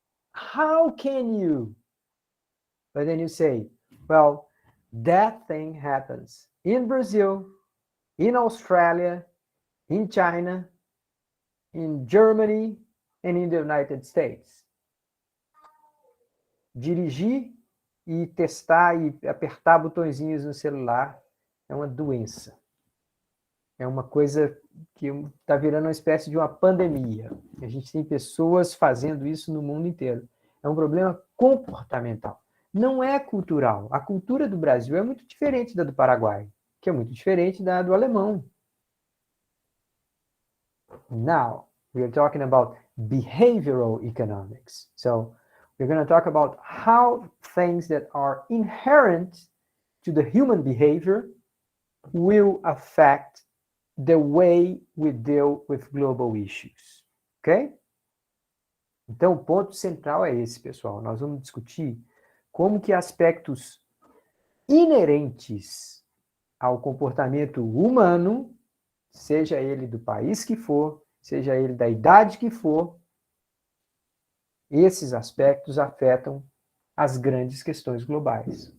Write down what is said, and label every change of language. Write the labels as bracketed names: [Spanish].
[English] How can you? But then you say, well, that thing happens in Brazil, in Australia, in China, in Germany, and in the United States. [Portuguese] Dirigir e testar e apertar botõezinhos no celular é uma doença. É uma coisa que está virando uma espécie de uma pandemia. A gente tem pessoas fazendo isso no mundo inteiro. É um problema comportamental. Não é cultural. A cultura do Brasil é muito diferente da do Paraguai, que é muito diferente da do alemão. [English] Now, we are talking about behavioral economics. So, we're going to talk about how things that are inherent to the human behavior will affect the way we deal with global issues. Ok? [Portuguese] Então, o ponto central é esse, pessoal. Nós vamos discutir como que aspectos inerentes ao comportamento humano, seja ele do país que for, seja ele da idade que for, esses aspectos afetam as grandes questões globais.